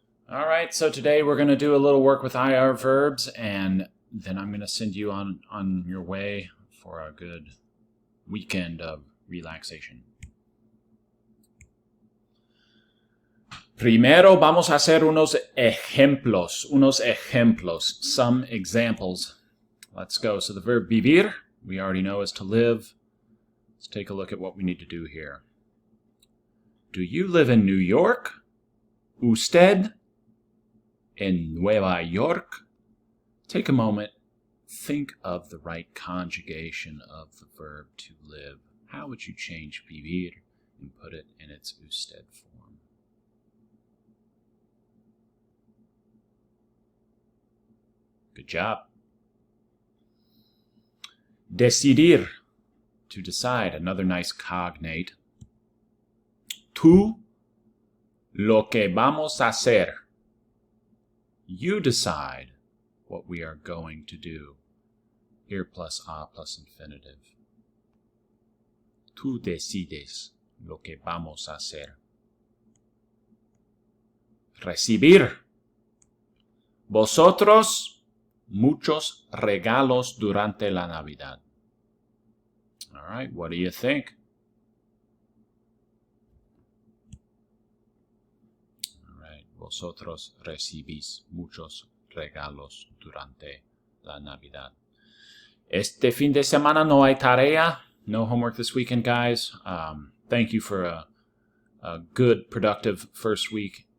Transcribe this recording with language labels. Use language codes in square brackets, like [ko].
[en] All right, so today we're going to do a little work with IR verbs, and then I'm going to send you on your way for a good weekend of relaxation. [es] Primero vamos a hacer unos ejemplos, [en] some examples. Let's go. So the verb vivir, we already know is to live. Let's take a look at what we need to do here. Do you live in New York? [es] Usted en Nueva York? [en] Take a moment. Think of the right conjugation of the verb to live. How would you change vivir and put it in its usted form? Good job. Decidir, to decide, another nice cognate. [es] Tú, lo que vamos a hacer. [en] You decide what we are going to do. Ir plus a plus infinitive. [es] Tú decides lo que vamos a hacer. Recibir. Vosotros, muchos regalos durante la Navidad. [en] All right, what do you think? All right, [es] vosotros recibís muchos regalos durante la Navidad. Este fin de semana no hay tarea. [en] No homework this weekend, guys. Thank you for a good, productive first week.